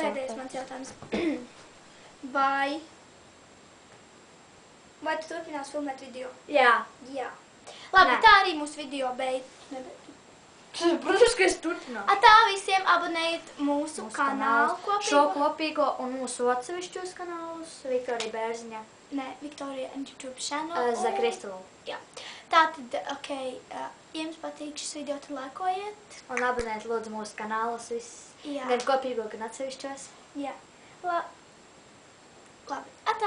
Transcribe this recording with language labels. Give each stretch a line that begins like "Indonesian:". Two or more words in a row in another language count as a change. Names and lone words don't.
Latvian: Pēdējais mans jautājums. Vai tu turpinās filmēt video? Jā. Jā. Labi, Nē. tā arī mūsu video beidz. Protams, ka es turpināšu. Tā visiem abonējiet mūsu kanālu kopīgo. Šo kopīgo un mūsu atsevišķos kanālus. Viktorija Bērziņa.
English: Nē, Viktorija and YouTube channel.
Latvian: Zakristalu. Jā. Tātad, ok, ja jums patīk šis video, tad laikojiet. Un abonēt lūdzu mūsu kanālus visus. Jā. Gan kopīgo, gan atsevišķos. Jā. Labi.